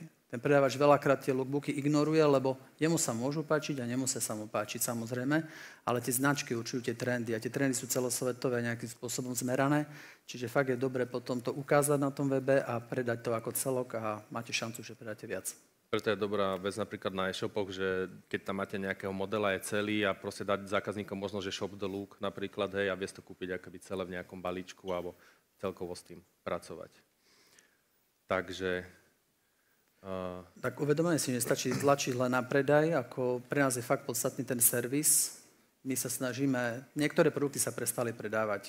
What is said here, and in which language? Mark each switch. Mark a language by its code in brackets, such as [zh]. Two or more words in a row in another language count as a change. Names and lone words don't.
[sk] Ten predávač veľakrát tie lookbooky ignoruje, lebo jemu sa môžu páčiť a nemusia sa mu páčiť samozrejme, ale tie značky určujú tie trendy a tie trendy sú celosvetové nejakým spôsobom zmerané, čiže fakt je dobre potom to ukázať na tom webe a predať to ako celok a máte šancu, že predáte viac. Preto je dobrá vec napríklad na e-shopoch, že keď tam máte nejakého modela, je celý a proste dať zákazníkom možno, že [en] shop the look [sk] napríklad, hej, a vieš to kúpiť akoby celé v nejakom balíčku alebo celkovo s tým pracovať. Takže... Tak uvedomene si nestačí tlačiť len na predaj, ako pre nás je fakt podstatný ten servis. My sa snažíme, niektoré produkty sa prestali predávať.